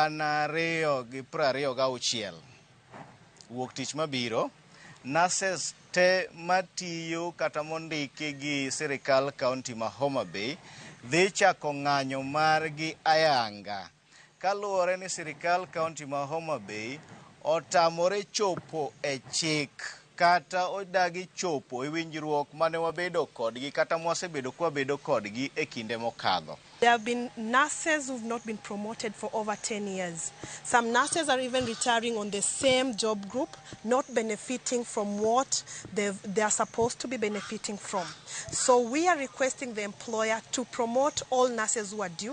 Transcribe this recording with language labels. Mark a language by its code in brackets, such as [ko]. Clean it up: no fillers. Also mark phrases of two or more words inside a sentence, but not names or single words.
[luo] 2026 wuok tich mabiro, Nases te matiyo kata mondiki gi sirikal kaunti ma Homabay dhi chako ng'anyo margi ayanga kaluwore ni sirikal kaunti ma Homabay otamore chopo e chik kata odagi chopo e winjruok mane wabedo kodgi kata mwasebedo kwa bedo kodgi e kinde mokadho. [en] There have been nurses who've not been promoted for over 10 years. Some nurses are even retiring on the same job group, not benefiting from what they are supposed to be benefiting from. So we are requesting the employer to promote all nurses who are due.